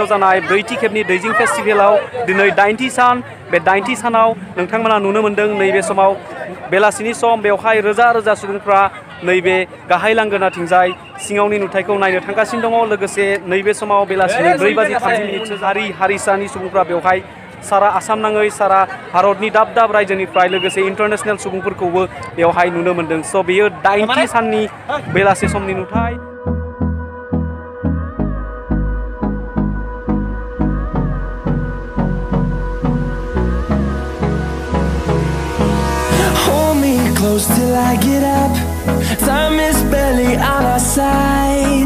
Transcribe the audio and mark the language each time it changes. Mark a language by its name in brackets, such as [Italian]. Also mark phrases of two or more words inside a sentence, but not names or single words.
[Bodo] जानाय ब्रैथि खेबनि दैजिं फेस्टिभेलाव दिनै 90 सान बे 90 सानाव नोंथांमोना नुनो मोन्दों नैबे समाव बेलासिनि सम बेवहाय रोजा रोजा सुबुंफ्रा नैबे गाहाय लांगोनाथिंजाय सिङावनि नुथायखौ नायनो थांगासिनो दङ लोगोसे नैबे समाव बेलासिनि 4:30 हारि हारिसानि सुबुंफ्रा बेवहाय सारा आसाम नाङै सारा भारतनि दाब दाब रायजोनिफ्राय लोगोसे इन्टारनेशनेल सुबुंफोरखौबो बेवहाय नुनो मोन्दों स' बेयो 90 साननि बेलासे समनि नुथाय [English] Close till I get up. Time is barely on our side.